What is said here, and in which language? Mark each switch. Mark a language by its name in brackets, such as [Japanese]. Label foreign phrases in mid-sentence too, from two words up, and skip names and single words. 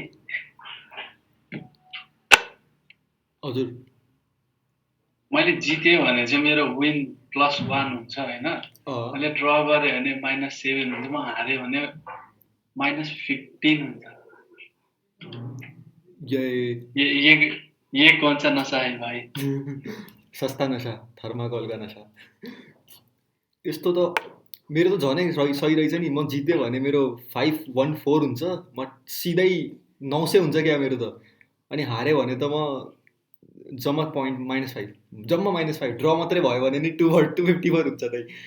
[Nepali] हजुर मैले जितेँ भने चाहिँ मेरो विन +1 हुन्छ हैन मैले ड्र गरेँ भने -7 हुन्छ म हारेँ भने -15 हुन्छ [Hindi] ये कौन सा नशा है भाइ [Nepali] सस्ता नशा थर्माकोलका नशा यस्तो त मेरो त झनै सही रहेछ नि म जित्यो भने मेरो 514 हुन्छ म सिधै 900 हुन्छ क्या मेरो त अनि हाऱ्यो भने त म जम्मा पोइन्ट -5 जम्मा -5 ड्र मात्रै भयो भने नि 254 हुन्छ दाइ